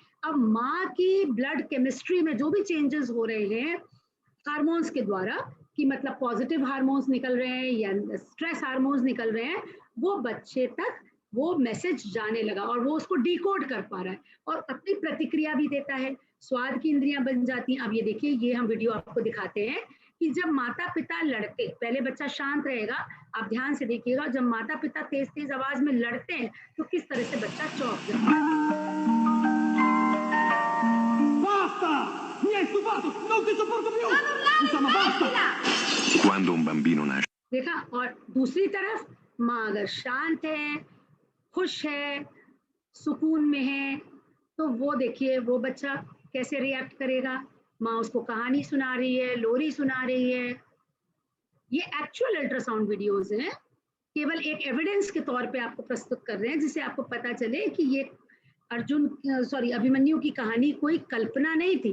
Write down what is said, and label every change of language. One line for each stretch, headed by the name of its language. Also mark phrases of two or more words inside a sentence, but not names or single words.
Hindi: अब माँ की ब्लड केमिस्ट्री में जो भी चेंजेस हो रहे हैं हार्मोन्स के द्वारा, कि मतलब पॉजिटिव हार्मोन्स निकल रहे हैं या स्ट्रेस हार्मोन्स निकल रहे हैं, वो बच्चे तक वो मैसेज जाने लगा और वो उसको डिकोड कर पा रहा है और अपनी प्रतिक्रिया भी देता है। स्वाद की इंद्रियां बन जाती हैं। अब ये देखिए, ये हम वीडियो आपको दिखाते हैं कि जब माता पिता लड़ते, पहले बच्चा शांत रहेगा, आप ध्यान से देखिएगा, जब माता पिता तेज तेज आवाज में लड़ते हैं तो किस तरह से बच्चा चौंक जाता है।
Italian: Basta! Mi hai stufato! Non ti sopporto più! Insomma, basta! Quando un bambino nasce.
Hindi: देखा, और दूसरी तरफ माँ अगर शांत है, खुश है, सुकून में है, तो वो देखिए वो बच्चा कैसे रिएक्ट करेगा। माँ उसको कहानी सुना रही है, लोरी सुना रही है। ये एक्चुअल अल्ट्रासाउंड वीडियोस हैं, केवल एक एविडेंस के तौर पे आपको प्रस्तुत कर रहे हैं, जिससे आपको पता चले कि ये अभिमन्यु की कहानी कोई कल्पना नहीं थी।